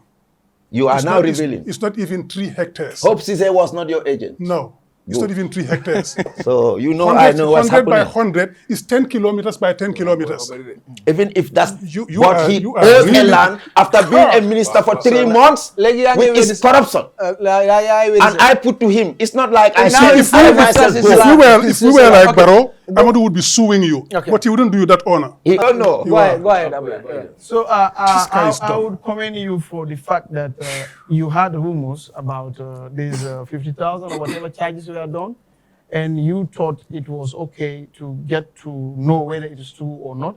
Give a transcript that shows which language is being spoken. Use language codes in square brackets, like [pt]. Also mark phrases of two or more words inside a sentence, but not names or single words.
[en] You are It's now not- it's- revealing. It's not even 3 hectares. Hope Cisse was not your agent. No, it's Good. not even 3 hectares. So you know I know what's 100 by happening. 100 is 10 kilometers by 10 kilometers. Even if that's You what are- he you are owes a really- land after being a minister for 3 months [wo] Legi yaa ngi [en] with his weddi- corruption. And I put to him, it's not like I Now said it's I not myself just go. If we were like Okay. Barrow, Amadou would be suing you, Okay. but he wouldn't do you that honor. He don't know. Go ahead, Abdullah. Yeah. So guy is I dumb. would commend you for the fact that you had rumors about these 50,000 or whatever charges were done, and you thought it was okay to get to know whether it is true or not.